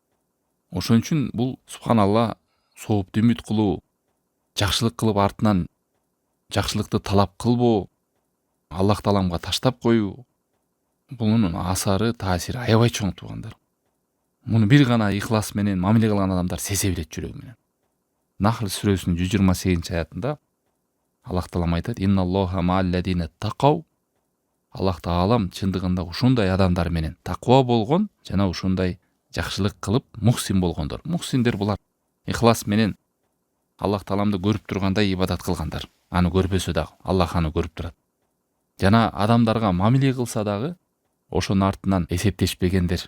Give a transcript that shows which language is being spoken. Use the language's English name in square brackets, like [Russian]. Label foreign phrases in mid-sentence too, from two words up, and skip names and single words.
[Kyrgyz] Ошон үчүн бул субханалла, соопту үмүт кылуу, жакшылык кылып артынан жакшылыкты талап кылбоо, Аллах Тааламга таштап коюу, Bunun asarı, tasiri аябай чоң туугандар. Муну бир гана ихлас менен мамиле кылган адамдар сезе билет жүрөгү менен. Нахл сүрөсүнүн 128 аятында Аллах Таалам айтат: [Arabic] "إن الله مع الذين اتقوا". [Kyrgyz] Аллах Таалам чындыгында ушундай адамдар менен таква болгон жана ушундай жакшылык кылып мухсин болгондор. Мухсиндер булар ихлас менен Аллах Тааламды көрүп тургандай ибадат кылгандар. Аны көрбөсө дагы Аллах аны көрүп турат. Жана адамдарга мамиле кылса дагы ошонун артынан эсептешпегендер.